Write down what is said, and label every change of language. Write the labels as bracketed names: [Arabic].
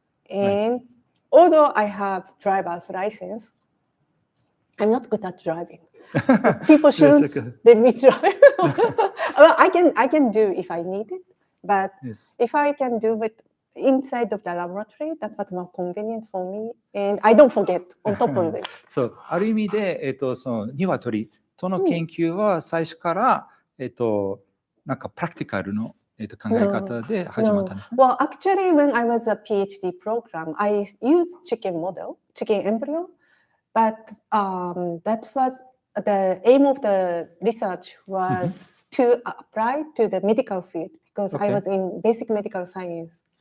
[English] And although I have driver's license, I'm not good at driving. People shouldn't let me drive. Well, I can do if I need it, but Yes. if I can do it inside of the laboratory, that was more convenient for me, and I don't forget on top of it. [Japanese] そう、ある意味で、その鶏との研究は最初から、なんかプラクティカルの、考え方で始まったんですね。 [English] Well, actually, when I was a PhD program, I used chicken model, chicken embryo, but that was the aim of the research was to apply to the medical field because I was in basic medical science.